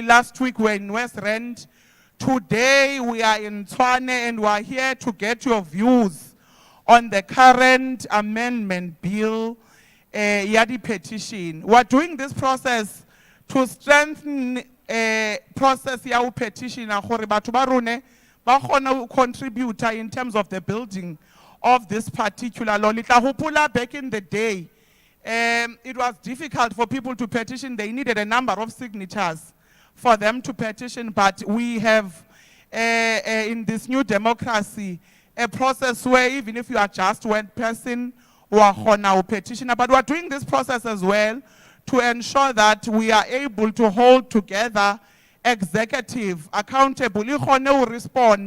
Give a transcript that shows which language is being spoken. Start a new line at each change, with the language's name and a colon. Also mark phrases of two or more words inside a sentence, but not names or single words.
English: Last week we were in West Rand. Today we are in Tshwane and we are here to get your views on the current amendment bill, Yadi petition. We are doing this process to strengthen process ya petition
Tswana: gore batho ba rone ba kgona
English: contribute in terms of the building of this particular law.
Tswana: Litla hopola
English: back in the day, it was difficult for people to petition. They needed a number of signatures for them to petition, but we have in this new democracy a process where even if you are just one person who are gonna petition, but we are doing this process as well to ensure that we are able to hold together executive accountable, respond.